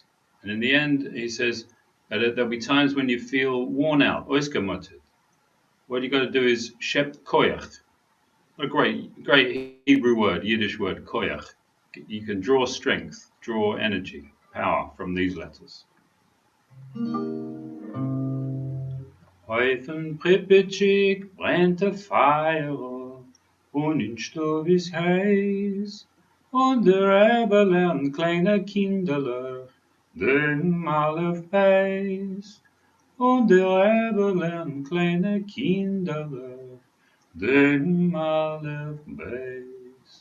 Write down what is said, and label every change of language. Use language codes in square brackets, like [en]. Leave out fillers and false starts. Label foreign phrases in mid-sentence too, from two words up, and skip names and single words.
[en] And in the end, he says that there'll be times when you feel worn out, oisgemotet. What you got to do is [yi] שעפּט כּוח. [en] What a great Hebrew word, Yiddish word, koyach. You can draw strength, draw energy, power from these letters. [yi] אויפֿן פּריפּעטשיק ברענט אַ פֿײַער, און אין שטוב איז הייס, און דער רבי לערנט קליינע קינדערלעך, דעם אַלף בית. און דער רבי לערנט קליינע קינדערלעך, דעם אַלף בית.